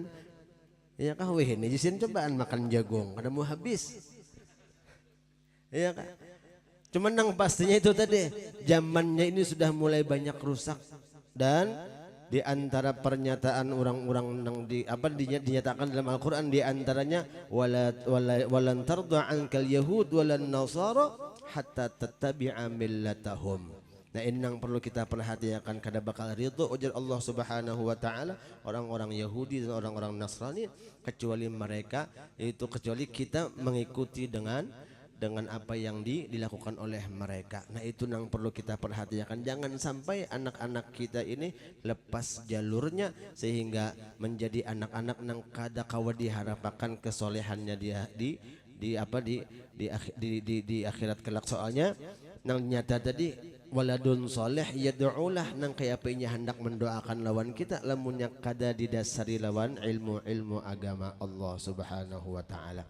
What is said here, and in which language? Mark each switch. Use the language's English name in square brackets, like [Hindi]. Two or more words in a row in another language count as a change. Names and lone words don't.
[Banjar] Iya kah weh ini di sini cobaan makan jagung, kada mau habis. Iya kah? Cuman nang pastinya itu tadi zamannya ini sudah mulai banyak rusak dan di antara pernyataan orang-orang nang dinyatakan dalam Al-Qur'an di antaranya [Arabic] ولن ترضى عنك اليهود ولن النصارى حتى تتبع ملتهم. [Banjar] Nah ini yang perlu kita perhatikan kada bakal ridho ujar [Arabic] الله سبحانه وتعالى [Banjar] orang-orang Yahudi dan orang-orang Nasrani kecuali kita mengikuti dengan apa yang dilakukan oleh mereka. Nah itu yang perlu kita perhatikan, jangan sampai anak-anak kita ini lepas jalurnya sehingga menjadi anak-anak yang kada kawa diharapkan kesolehannya dia di akhirat kelak. Soalnya nang nyata tadi [Arabic] ولد صالح يدعو له [Banjar] nang kaya pinya hendak mendoakan lawan kita lamunnya kada didasari lawan ilmu agama [Arabic] الله سبحانه وتعالى.